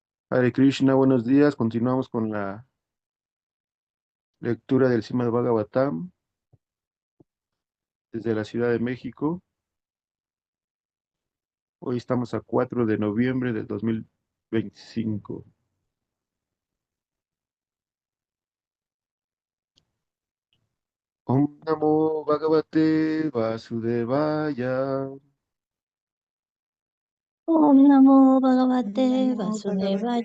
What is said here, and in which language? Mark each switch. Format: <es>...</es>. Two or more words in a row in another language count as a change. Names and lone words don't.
<sa>हरे कृष्ण,</sa> <es>buenos días. Continuamos con la lectura del Srimad Bhagavatam desde la Ciudad de México. Hoy estamos a 4 de noviembre del 2025.</es> <sa>ॐ नमो भगवते वासुदेवाय. ॐ नमो Om Bhagavate नमो भगवते</sa>